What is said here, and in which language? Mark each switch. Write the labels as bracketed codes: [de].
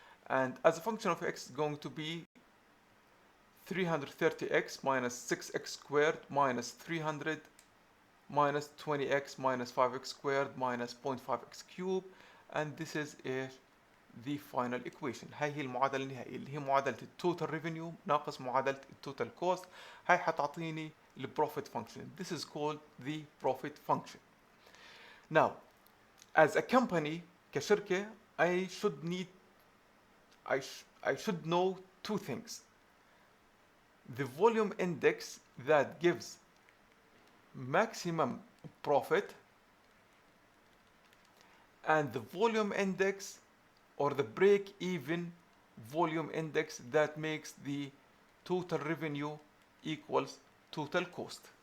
[en] And as a function of X is going to be 330x minus 6x squared minus 300 minus 20x minus 5x squared minus 0.5x cubed, and this is the final equation. [ar] هاي هي المعادلة النهائية اللي هي معادلة التوتال ريفينيو ناقص معادلة التوتال كوست. هاي حتعطيني البروفيت function. [en] This is called the profit function. Now, as a company, [ar] كشركة, [en] I should know two things. The volume index that gives maximum profit, and the volume index or the break-even volume index that makes the total revenue equals total cost.